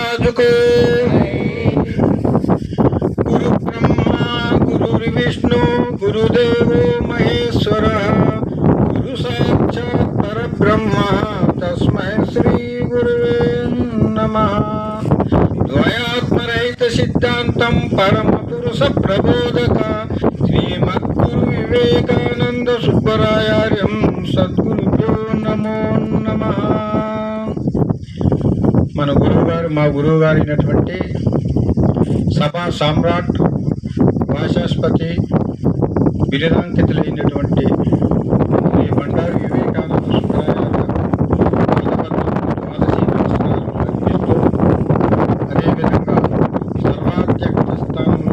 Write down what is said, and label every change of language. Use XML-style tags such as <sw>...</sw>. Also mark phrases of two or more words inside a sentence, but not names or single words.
<sa>को गुरु ब्रह्मा गुरुर्विष्णु गुरुदेवो महेश्वरः गुरु साक्षात् परब्रह्म तस्मै श्री गुरुवे नमः। द्वयात्मरहित सिद्धान्तं परम पुरुष प्रबोधक श्रीमद्गुरु विवेकानंद सुब्बरायार्यं सद्गुरुभ्यो नमो नमः।</sa> <te>మన గురువుగారు మా గురువుగారు అయినటువంటి సభా సామ్రాట్ వాచస్పతి బిరుదాంకితులైనటువంటి శ్రీ బండారు వివేకానంద సుబ్బారాయ ద్వాదశి నమస్కారం అర్పిస్తూ, అదేవిధంగా సర్వాధ్యక్ష స్థానంలో</te>